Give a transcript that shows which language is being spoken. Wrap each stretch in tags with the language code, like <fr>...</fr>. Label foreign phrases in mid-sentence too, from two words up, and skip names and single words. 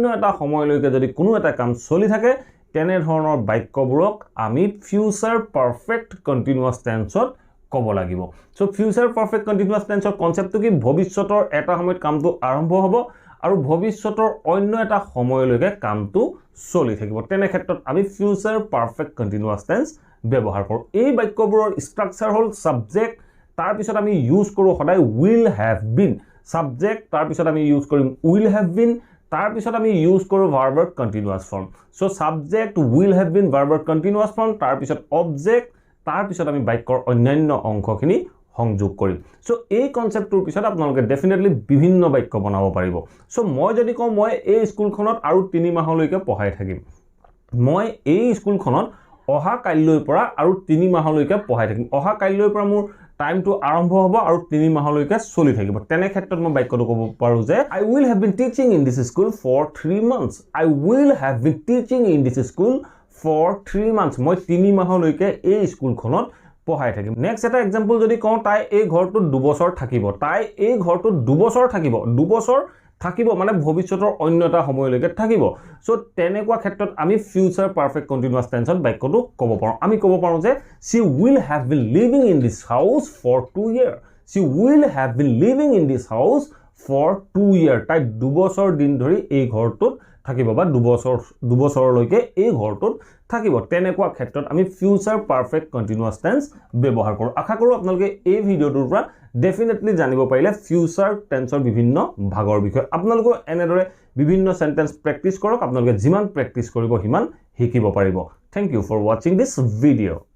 <as>এটা সময়লৈকে যদি কোনো এটা কাম চলি থাকে তেনে ধৰণৰ বাক্যবোৰক আমি</as> <en>future perfect continuous tense</en> <as>ক'ব লাগিব সো</as> <en>future perfect continuous tense concept</en> <as>কি ভৱিষ্যতৰ এটা সময়ত কামটো আৰম্ভ হ'ব আৰু ভৱিষ্যতৰ অন্য এটা সময়লৈকে কামটো চলি থাকিব তেনে ক্ষেত্ৰত আমি</as> <en>future perfect continuous tense</en> <as>ব্যৱহাৰ কৰোঁ এই বাক্যবোৰৰ স্ট্ৰাকচাৰ হ'ল সাবজেক্ট তাৰ পিছত আমি ইউজ কৰো সদায়</as> <en>will have been</en> <as>সাবজেক্ট তাৰ পিছত আমি ইউজ কৰিম</as> <en>will have been</en> <as>তাৰ পিছত আমি ইউজ কৰো</as> <en>verb continuous form so subject will have been verb continuous form</en> <as>তাৰ পিছত অবজেক্ট তাৰ পিছত আমি বাক্যৰ অন্যান্য অংশখিনি সংযোগ কৰিম সো এই কনসেপ্টৰ পিছত আপোনালোকে ডেফিনেটলি বিভিন্ন বাক্য বনাব পাৰিব সো মই যদি কওঁ মই এই স্কুলখনত আৰু 3 মাহলৈকে পঢ়াই থাকিম মই এই স্কুলখনত অহা কাইলৈৰ পৰা আৰু 3 মাহলৈকে পঢ়াই থাকিম অহা কাইলৈৰ পৰা মোৰ টাইমটো আৰম্ভ হ'ব আৰু 3 মাহলৈকে চলি থাকিব তেনে ক্ষেত্ৰত মই বাক্যটো ক'ব পাৰো যে</as> <en>I will have been teaching in this school for 3 months I will have been teaching in this school for 3 months</en> <as>মই 3 মাহলৈকে এই স্কুলখনত পঢ়াই থাকিম নেক্সট এটা এক্সাম্পল যদি কওঁ তাই এই ঘৰটোত 2 বছৰ থাকিব তাই এই ঘৰটোত 2 বছৰ থাকিব মানে ভৱিষ্যতৰ অন্য এটা সময়লৈকে থাকিব সো তেনেকুৱা ক্ষেত্ৰত আমি</as> <en>future perfect continuous tense</en> <as>বাক্যটো ক'ব পাৰো আমি ক'ব পাৰো যে</as> <en>she will have been living in this house for 2 years she will have been living in this house for 2 years</en> <as>তাই 2 বছৰ দিন ধৰি এই ঘৰটোত থাকিব বা 2 বছৰলৈকে এই ঘৰটোত থাকিব তেনেকুৱা ক্ষেত্ৰত আমি</as> <en>future perfect continuous tense</en> <as>ব্যৱহাৰ কৰো আশা কৰো আপোনালোকে এই ভিডিওটোৰ পৰা ডেফিনেটলি জানিব পাৰিলে</as> <en>future tense</en> <as>বিভিন্ন ভাগৰ বিষয় আপোনালোকে এনেদৰে বিভিন্ন</as> <en>sentence practice</en> <as>কৰক আপোনালোকে যিমান প্ৰেক্টিস কৰিব হিমান শিকিব পাৰিব</as> <en>thank you for watching this video</en>